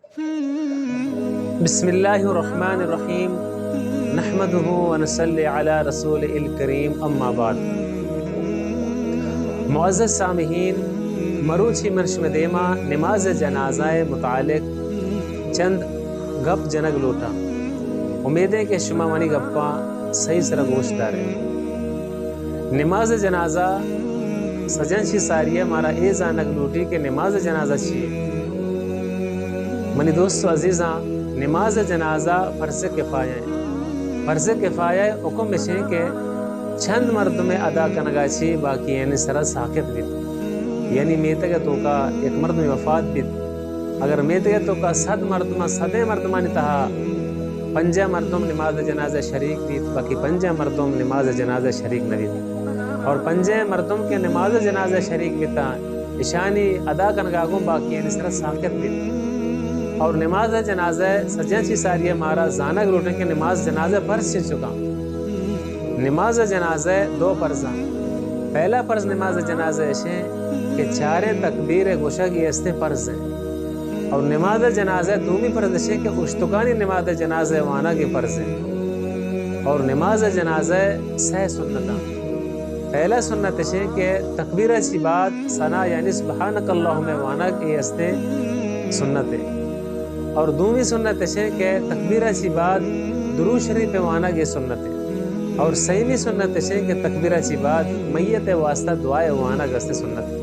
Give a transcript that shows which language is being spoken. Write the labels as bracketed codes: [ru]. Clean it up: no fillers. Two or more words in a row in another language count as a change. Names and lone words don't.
[ar] بسم اللہ الرحمن الرحیم نحمدہ ونصلی علی رسول الکریم اما بعد۔ [ur] معزز سامعین، [bal] مروچی مرشم دیما نماز جنازہ متعلق چند گپ جنگ لوٹا۔ امید ہے کہ شما منی گپاں صحیح سر گوشت دارے۔ نماز جنازہ سجن چی ساریہ مارا اے زانگ لوٹی کہ نماز جنازہ چیئے۔ منی دوستو عزیزاں، [ur] نماز جنازہ فرض کفایہ ہے۔ [bal] فرض کفایہ حکم میں کہ چند مردم ادا کنگا چی باقی یعنی سرا ساکت بیت، یعنی میتگے تو کا ایک مردم وفات بیت، اگر میتگے تو کا 100 مردمہ 100 مردمانی تہا 5 مردم نماز جنازہ شریک بیت، باقی 5 مردم نماز جنازہ شریک نہ بیت، اور 5 مردم کے نماز جنازہ شریک بیتا اشانی ادا کنگا گوں باقی یعنی سرا ساکت بیت۔ اور نماز جنازہ سجن چی ساریہ مارا زانگ لوٹے کہ نماز جنازہ فرض چی چکا۔ نماز جنازہ 2 فرضاں۔ [ur] پہلا فرض نماز جنازہ ہے کہ [bal] 4 تکبیر گوشہ کی استے فرض ہیں، اور نماز جنازہ دومی فرض ہے کہ اشتکانی نماز جنازہ وانا کی فرض ہے، اور نماز جنازہ 6 سنتاں۔ [ur] پہلا سنت ہے کہ [bal] تکبیر چی بعد ثنا یعنی [ar] سبحانک اللہم [bal] وانا کی استے سنت ہے، اور دومی سنت ہے کہ تکبیر چی بعد درود شریف وانا کی سنت ہے، اور سیمی سنت ہے کہ تکبیر چی بعد میت واسطہ دعائے وانا گستے سنت ہے۔